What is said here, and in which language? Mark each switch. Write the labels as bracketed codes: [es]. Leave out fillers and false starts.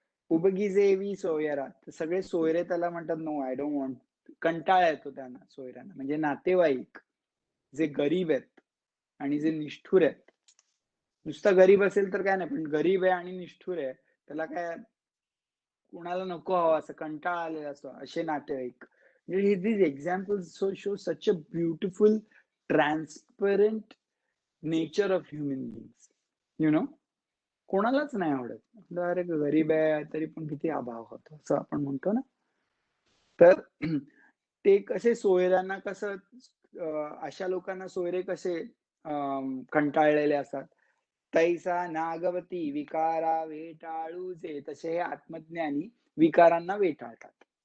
[mr] उबगीजेवी सोयरा, सगळे सोयरे त्याला म्हणतात [en] No I don't want. [mr] कंटाळा येतो त्यांना सोयऱ्यांना. म्हणजे नातेवाईक जे गरीब आहेत आणि जे निष्ठुर आहेत. नुसता गरीब असेल तर काय नाही, पण गरीब आहे आणि निष्ठुर आहे त्याला काय कुणाला नको हवं असं कंटाळा आलेला असतो असे नातेवाईक. [en] these examples show such a beautiful transparent nature of human beings, you know. [mr] कोणालाच नाही आवडत अरे गरीब आहे तरी पण किती अभाव होतो असं आपण म्हणतो ना. तर ते कसे सोयऱ्यांना कसं अशा लोकांना सोयरे कसे कंटाळलेले असतात. तैसा नागवती विकारा वेटाळूचे, तसे हे आत्मज्ञानी विकारांना वेटाळतात.